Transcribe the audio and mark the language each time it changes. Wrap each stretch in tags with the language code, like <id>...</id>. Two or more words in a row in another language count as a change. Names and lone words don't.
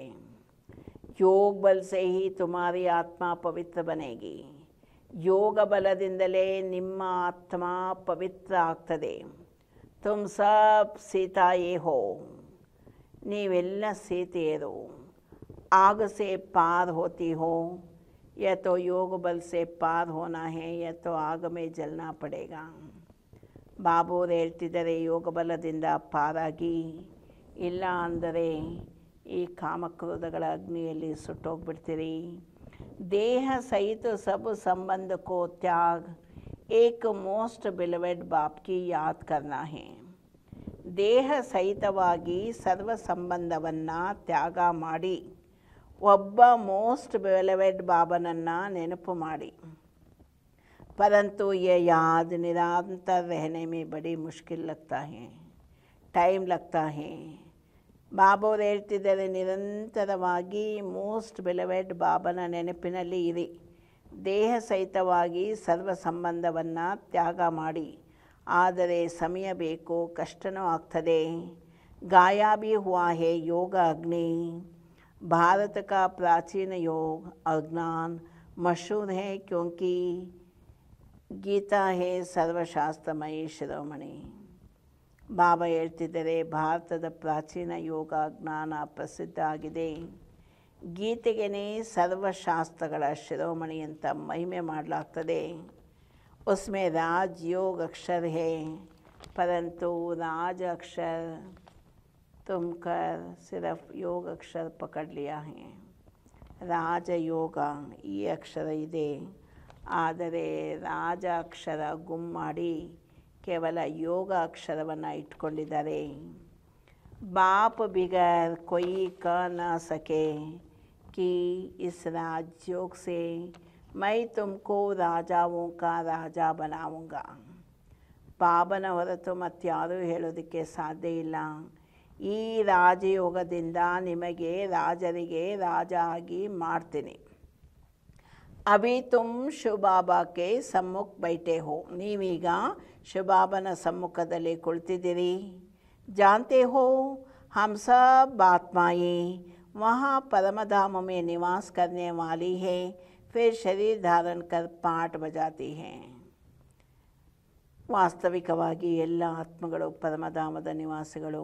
<hi>योग बल से ही तुम्हारी आत्मा पवित्र बनेगी.</hi> <kn>ಯೋಗ ಬಲದಿಂದಲೇ ನಿಮ್ಮ ಆತ್ಮ ಪವಿತ್ರ ಆಗ್ತದೆ.</kn> <hi>तुम सब सीताएं हो,</hi> <kn>ನೀವೆಲ್ಲ ಸೀತೆಯರು.</kn> <hi>आग से पार होती हो, या तो योग बल से पार होना है या तो आग में जलना पड़ेगा.</hi> <kn>ಬಾಬುರು ಹೇಳ್ತಿದ್ದಾರೆ, ಯೋಗ ಬಲದಿಂದ ಪಾರಾಗಿ, ಇಲ್ಲ ಅಂದರೆ ಈ ಕಾಮಕ್ರೋಧಗಳ ಅಗ್ನಿಯಲ್ಲಿ ಸುಟ್ಟೋಗ್ಬಿಡ್ತೀರಿ.</kn> <hi>देह सहित सब संबंध को त्याग, एक</hi> <en>most beloved</en> <hi>बाप की याद करना है.</hi> <kn>ದೇಹ ಸಹಿತವಾಗಿ ಸರ್ವ ಸಂಬಂಧವನ್ನು ತ್ಯಾಗ ಮಾಡಿ ಒಬ್ಬ</kn> <en>most beloved</en> <kn>ಬಾಬನನ್ನು ನೆನಪು ಮಾಡಿ.</kn> <hi>परंतु ये याद निरंतर रहने में बड़ी मुश्किल लगता है, टाइम लगता है.</hi> <kn>ಬಾಬುರು ಹೇಳ್ತಿದ್ದಾರೆ, ನಿರಂತರವಾಗಿ</kn> <en>most beloved</en> <kn>ಬಾಬನ ನೆನಪಿನಲ್ಲಿ ಇರಿ. ದೇಹ ಸಹಿತವಾಗಿ ಸರ್ವ ಸಂಬಂಧವನ್ನು ತ್ಯಾಗ ಮಾಡಿ, ಆದರೆ ಸಮಯ ಬೇಕು, ಕಷ್ಟನೂ ಆಗ್ತದೆ.</kn> <hi>गाया भी हुआ है योग अग्नि, भारत का प्राचीन योग अज्ञान मशहूर है क्योंकि गीता है सर्वशास्त्रमयी ಶಿರೋಮಣಿ.</hi> <kn>ಬಾಬಾ ಹೇಳ್ತಿದ್ದಾರೆ, ಭಾರತದ ಪ್ರಾಚೀನ ಯೋಗ ಜ್ಞಾನ ಪ್ರಸಿದ್ಧ ಆಗಿದೆ. ಗೀತೆಗೇ ಸರ್ವಶಾಸ್ತ್ರಗಳ ಶಿರೋಮಣಿ ಅಂತ ಮಹಿಮೆ ಮಾಡಲಾಗ್ತದೆ.</kn> <hi>उसमें राजयोग अक्षर है, परंतु राज अक्षर तुम कर सिर्फ योग अक्षर पकड़ लिया है.</hi> <kn>ರಾಜಯೋಗ ಈ ಅಕ್ಷರ ಇದೆ, ಆದರೆ ರಾಜ ಅಕ್ಷರ ಗುಮ್ ಮಾಡಿ ಕೇವಲ ಯೋಗ ಅಕ್ಷರವನ್ನು ಇಟ್ಕೊಂಡಿದ್ದಾರೆ.</kn> <hi>बाप बिगर कोई कह न सके कि इस राजयोग से मैं तुमको राजाओं का राजा बनाऊंगा.</hi> <kn>ಬಾಬನ ಹೊರತು ಮತ್ತಾರೂ ಹೇಳೋದಕ್ಕೆ ಸಾಧ್ಯ ಇಲ್ಲ. ಈ ರಾಜಯೋಗದಿಂದ ನಿಮಗೆ ರಾಜರಿಗೆ ರಾಜ ಆಗಿ ಮಾಡ್ತೀನಿ.</kn> <hi>अभी तुम शिवबाबा के सम्मुख बैठे हो,</hi> <kn>ನೀವೀಗ ಶಿವಬಾಬನ ಸಮ್ಮುಖದಲ್ಲಿ ಕುಳಿತಿದ್ದೀರಿ.</kn> <hi>जानते हो हम सब आत्माएं वहाँ परमधाम में निवास करने वाली है, फिर शरीर धारण कर पाठ बजाती हैं.</hi> <kn>ವಾಸ್ತವಿಕವಾಗಿ ಎಲ್ಲ ಆತ್ಮಗಳು ಪರಮಧಾಮದ ನಿವಾಸಿಗಳು.</kn>